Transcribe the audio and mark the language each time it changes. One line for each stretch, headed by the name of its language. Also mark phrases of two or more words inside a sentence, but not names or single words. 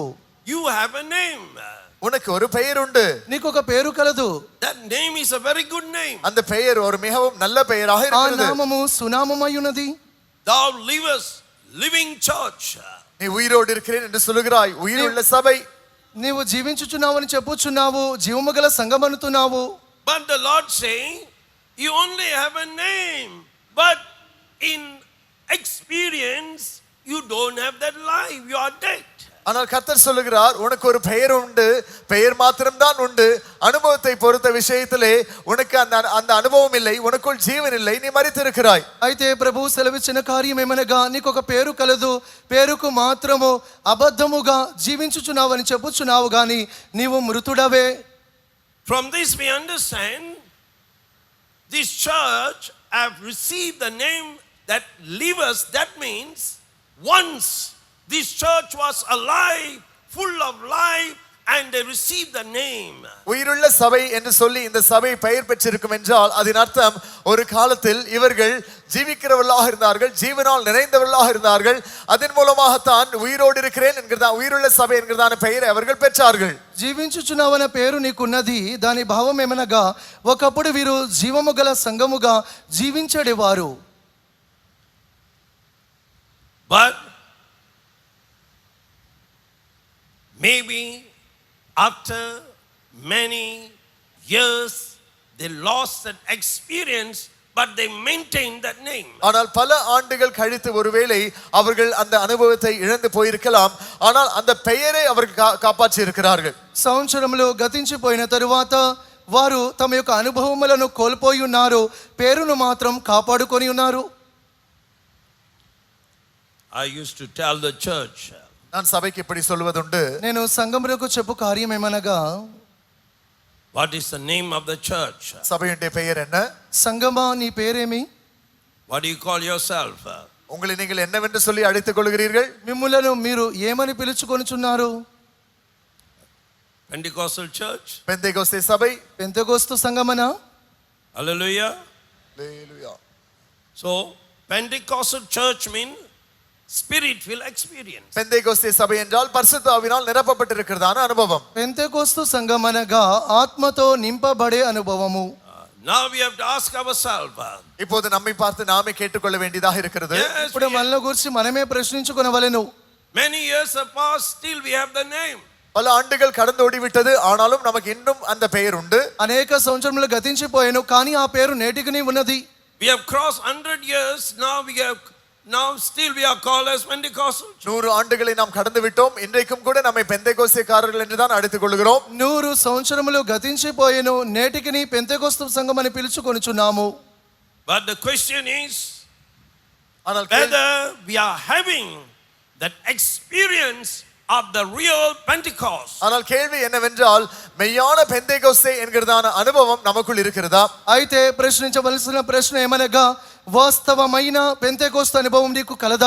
English: You have a name.
Tamil: உனக்கு ஒரு பெயர் உண்டு.
Telugu: నీకు ఒక పేరు కలదు.
English: That name is a very good name.
Tamil: அந்த பெயர் ஒரு மிகவும் நல்ல பெயராக
Telugu: ఆ
Tamil: இருக்கிறது.
Telugu: నామము సునామమై ఉన్నది.
English: Thou livest, living church.
Tamil: நீ உயிரோடு இருக்கிறேன் என்று சொல்லுகிறாய். உயிருள்ள சபை.
Telugu: నీవు జీవించుచున్నావని చెప్పుచున్నావు, జీవము గల సంఘం అనుతున్నావు.
English: But the Lord saying, you only have a name, but in experience you don't have that life, you are dead.
Tamil: ஆனால் கர்த்தர் சொல்லுகிறார், உனக்கு ஒரு பெயர் உண்டு, பெயர் மாத்திரம்தான் உண்டு. அனுபவத்தை பொறுத்த விஷயத்திலே உனக்கு அந்த அனுபவம் இல்லை, உனக்குள் ஜீவன் இல்லை, நீ மரித்திருக்கிறாய்.
Telugu: అయితే ప్రభువు సెలవిచ్చిన కార్యం ఏమనగా నీకు ఒక పేరు కలదు, పేరుకు మాత్రము అబద్ధముగా జీవించుచున్నావని చెప్పుచున్నావు గాని నీవు మృతుడవే.
English: From this we understand this church have received the name that livers. That means once this church was alive, full of life, and they received the name.
Tamil: உயிருள்ள சபை என்று சொல்லி இந்த சபை பெயர் பெற்றிருக்கும் என்றால் அதன் அர்த்தம் ஒரு காலத்தில் இவர்கள் ஜீவிக்கிறவர்களாக இருந்தார்கள், ஜீவனால் நிறைந்தவர்களாக இருந்தார்கள். அதன் மூலமாகத்தான் உயிரோடு இருக்கிறேன் என்கிறதா உயிருள்ள சபை என்கிறதான பெயரை அவர்கள் பெற்றார்கள்.
Telugu: జీవించుచున్నావన్న పేరు నీకున్నది. దాని భావం ఏమనగా ఒకప్పుడు వీరు జీవము గల సంఘముగా జీవించేవారు.
English: But maybe after many years they lost that experience, but they maintained that name.
Tamil: ஆனால் பல ஆண்டுகள் கழித்து ஒருவேளை அவர்கள் அந்த அனுபவத்தை இழந்து போயிருக்கலாம், ஆனால் அந்த பெயரை அவர்கள் காப்பாற்றி இருக்கிறார்கள்.
Telugu: సంవత్సరములు గతించిపోయిన తరువాత వారు తమ యొక్క అనుభవములను కోల్పోయి ఉన్నారు, పేరును మాత్రం కాపాడుకొని ఉన్నారు.
English: I used to tell the church,
Tamil: நான் சபைக்கு இப்படி சொல்வதுண்டு,
Telugu: నేను సంఘములకు చెప్పు కార్యం ఏమనగా,
English: what is the name of the church?
Tamil: சபையுடைய பெயர் என்ன?
Telugu: సంఘమా నీ పేరేమి?
English: What do you call yourself?
Tamil: உங்களை நீங்கள் என்னவென்று சொல்லி அழைத்துக் கொள்கிறீர்கள்?
Telugu: మిమ్ములను మీరు ఏమని పిలుచుకొనుచున్నారు?
English: Pentecostal church?
Tamil: பெந்தேகோஸ்தே சபை.
Telugu: పెంతెకోస్తు సంఘమనా?
English: Hallelujah. Hallelujah. So Pentecostal church means spirit filled experience.
Tamil: பெந்தேகோஸ்தே சபை என்றால் பரிசுத்த ஆவியினால் நிரப்பப்பட்டிருக்கிறதான அனுபவம்.
Telugu: పెంతెకోస్తు సంఘం అనగా ఆత్మతో నింపబడే అనుభవము.
English: Now we have to ask ourselves.
Tamil: இப்போது நம்மை பார்த்து நாமே கேட்டுக்கொள்ள வேண்டியதாக இருக்கிறது.
English: Yes,
Telugu: ఇప్పుడు మనల గురించి మనమే ప్రశ్నించుకొనవలెను.
English: many years have passed, still we have the name.
Tamil: பல ஆண்டுகள் கடந்து ஓடிவிட்டது, ஆனாலும் நமக்கு இன்னும் அந்த பெயர் உண்டு.
Telugu: అనేక సంవత్సరములు గతించిపోయాను కానీ ఆ పేరు నేటికి ఉన్నది.
English: We have crossed 100 years. Now still we are called as Pentecostal.
Tamil: 100 ஆண்டுகளை நாம் கடந்து விட்டோம். இன்றைக்கும் கூட நம்மை பெந்தேகோஸ்தேக்காரர்கள் என்று தான் அழைத்துக் கொள்கிறோம்.
Telugu: 100 సంవత్సరములు గతించిపోయాను నేటికి పెంతెకొస్తు సంఘం అని పిలుచుకొనుచున్నాము.
English: But the question is
Tamil: ஆனால்
English: whether we are having that experience of the real Pentecost.
Tamil: ஆனால் கேள்வி என்னவென்றால் மெய்யான பெந்தேகோஸ்தே என்கிறதான அனுபவம் நமக்குள் இருக்கிறதா?
Telugu: అయితే ప్రశ్నించవలసిన ప్రశ్న ఏమనగా వాస్తవమైన పెంతెకొస్తు అనుభవం నీకు కలదా?